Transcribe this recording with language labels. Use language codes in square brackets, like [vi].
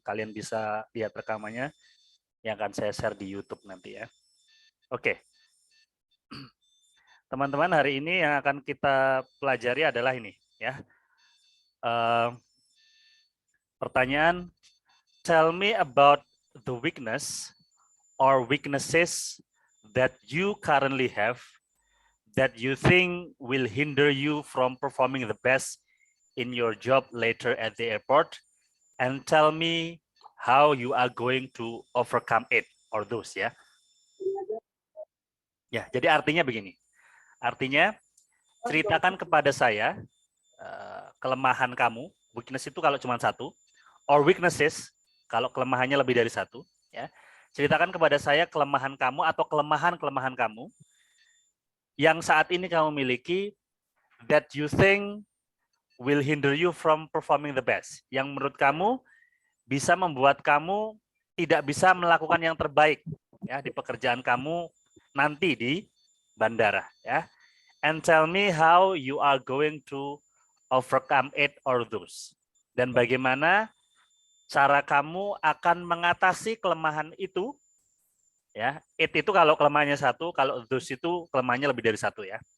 [id] Kalian bisa lihat rekamannya yang akan saya share di YouTube nanti ya. Oke, teman-teman, hari ini yang akan kita pelajari adalah ini ya. [en] Pertanyaan, tell me about the weakness or weaknesses that you currently have that you think will hinder you from performing the best in your job later at the airport, and tell me how you are going to overcome it or those ya. [id] Ya, jadi artinya begini. Artinya ceritakan kepada saya kelemahan kamu. Weakness itu kalau cuma satu, [en] or weaknesses [id] kalau kelemahannya lebih dari satu. Ya, ceritakan kepada saya kelemahan kamu atau kelemahan-kelemahan kamu yang saat ini kamu miliki [en] that you think will hinder you from performing the best. [id] Yang menurut kamu bisa membuat kamu tidak bisa melakukan yang terbaik ya di pekerjaan kamu nanti di bandara ya. [en] And tell me how you are going to overcome it or those. [id] Dan bagaimana cara kamu akan mengatasi kelemahan itu ya. It itu kalau kelemahannya satu, kalau those itu kelemahannya lebih dari satu ya.